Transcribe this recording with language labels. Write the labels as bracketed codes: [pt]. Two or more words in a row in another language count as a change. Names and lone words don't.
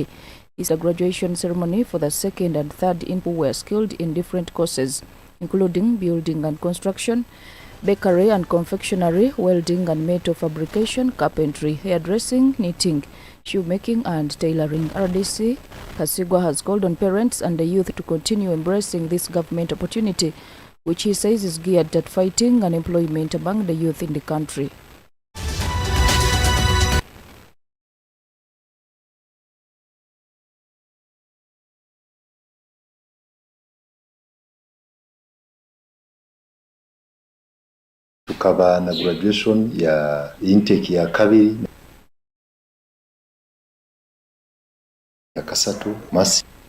[en] It's a graduation ceremony for the second and third who were skilled in different courses, including building and construction, bakery and confectionery, welding and metal fabrication, carpentry, hairdressing, knitting, shoemaking and tailoring. RDC Kasigwa has called on parents and the youth to continue embracing this government opportunity, which he says is geared at fighting unemployment among the youth in the country. [nyo] Tukaba na graduation ya intake ya kabiri ya kasatu masi